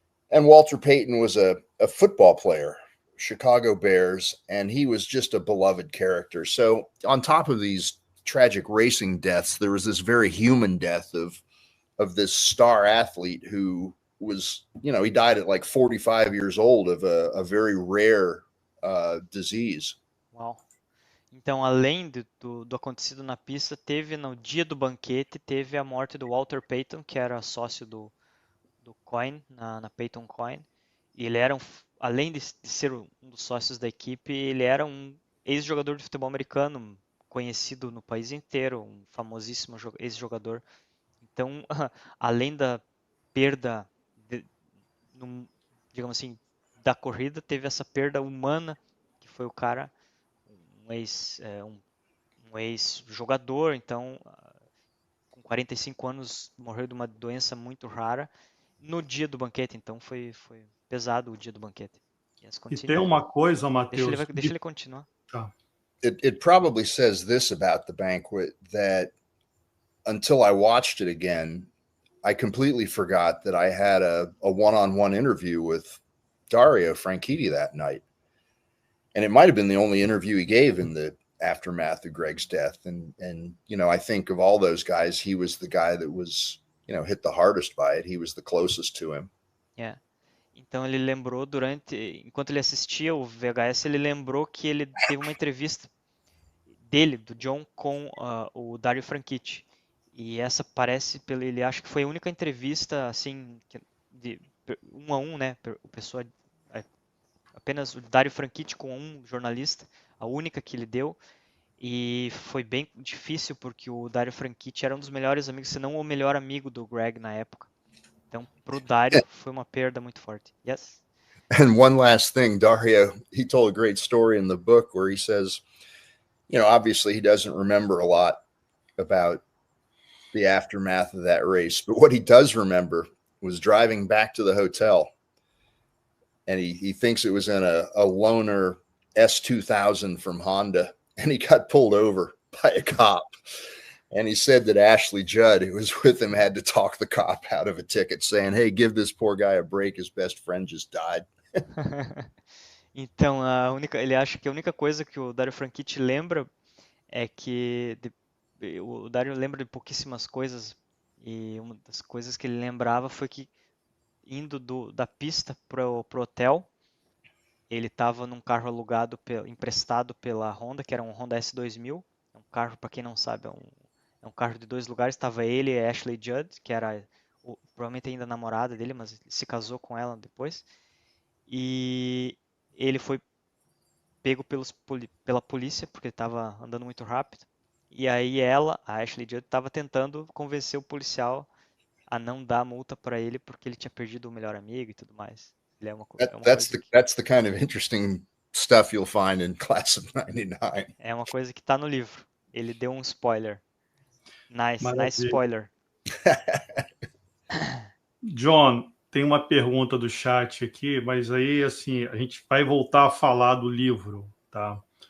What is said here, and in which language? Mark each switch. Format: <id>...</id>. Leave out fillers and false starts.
<en>And Walter Payton was a football player, Chicago Bears, and he was just a beloved character. So on top of these tragic racing deaths, there was this very human death of this star athlete who was, you know, he died at like 45 years old of a very rare disease.</en> <pt>Uau. Então, além do acontecido na pista, teve no dia do banquete, teve a morte do Walter Payton, que era sócio do Coyne, na Payton Coyne. E ele era, além de ser um dos sócios da equipe, ele era um ex-jogador de futebol americano, conhecido no país inteiro, um famosíssimo ex-jogador. Então, além da perda, digamos assim, da corrida, teve essa perda humana, que foi o cara, um ex-jogador, então, com 45 anos, morreu de uma doença muito rara no dia do banquete, então foi pesado o dia do banquete.</pt> <en>Yes,</en> <pt>e tem uma coisa, deixa Matheus. ele continuar.</pt> <en>It probably says this about the banquet, that until I watched it again, I completely forgot that I had a one-on-one interview with Dario Franchitti that night. And it might have been the only interview he gave in the aftermath of Greg's death. And you know, I think of all those guys, he was the guy that was, you know, hit the hardest by it. He was the closest to him. Yeah.</en> <pt>Então ele lembrou enquanto ele assistia o VHS, ele lembrou que ele teve uma entrevista dele, do John, com o Dario Franchitti. E essa ele acha que foi a única entrevista, assim, de 1 a 1, né? Apenas o Dario Franchitti com um jornalista, a única que ele deu. E foi bem difícil porque o Dario Franchitti era um dos melhores amigos, se não o melhor amigo do Greg na época. Então, pro Dario foi uma perda muito forte.</pt> <en>Yes. And one last thing, Dario, he told a great story in the book where he says, you know, obviously he doesn't remember a lot about the aftermath of that race, but what he does remember was driving back to the hotel, and he thinks it was in a loaner S2000 from Honda, and he got pulled over by a cop. And he said that Ashley Judd, who was with him, had to talk the cop out of a ticket, saying, hey, give this poor guy a break. His best friend just died.</en> <pt>Então, ele acha que a única coisa que o Dario Franchitti lembra é que o Dario lembra de pouquíssimas coisas, e uma das coisas que ele lembrava foi que indo da pista pro hotel, ele estava num carro alugado, emprestado pela Honda, que era um Honda S2000, é um carro, para quem não sabe, é um carro de 2 lugares. Estava ele e a Ashley Judd, que era provavelmente ainda namorada dele, mas se casou com ela depois. E ele foi pego pela polícia, porque estava andando muito rápido. E aí a Ashley Judd, estava tentando convencer o policial a não dar multa para ele, porque ele tinha perdido o melhor amigo e tudo mais. Ele</pt> <en>That's the kind of interesting stuff you'll find in Class of 99.</en> <pt>É uma coisa que tá no livro. Ele deu um spoiler. Nice Maravilha.</pt> <en>spoiler.</en> <pt>John, tem uma pergunta do chat aqui, mas aí, assim, a gente vai voltar a falar do livro, tá?</pt>